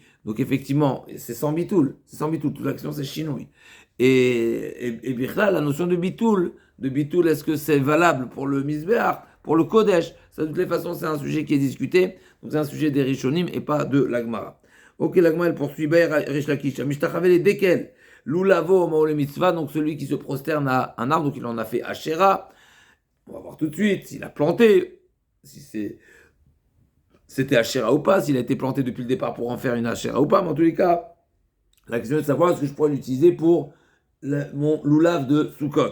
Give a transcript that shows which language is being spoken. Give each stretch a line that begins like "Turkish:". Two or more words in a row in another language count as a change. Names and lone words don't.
French: Donc effectivement, c'est sans bitoul. Toute l'action, c'est chinoui. Et là, la notion de bitoul, est-ce que c'est valable pour le misbéar, pour le kodesh? Ça, de toutes les façons, c'est un sujet qui est discuté. Donc c'est un sujet des rishonim et pas de l'agmara. Ok, l'agmara, elle poursuit. Rish Lakish,
Hebrew: משתחוה לדקל. לולבו מהו למצוה,
French: donc celui qui se prosterne à un arbre, donc il en a fait Asherah. On va voir tout de suite s'il a planté, si c'était Asherah ou pas, s'il a été planté depuis le départ pour en faire une Asherah ou pas, mais en tous les cas, la question est de savoir est-ce que je pourrais l'utiliser pour mon loulav de Sukkot.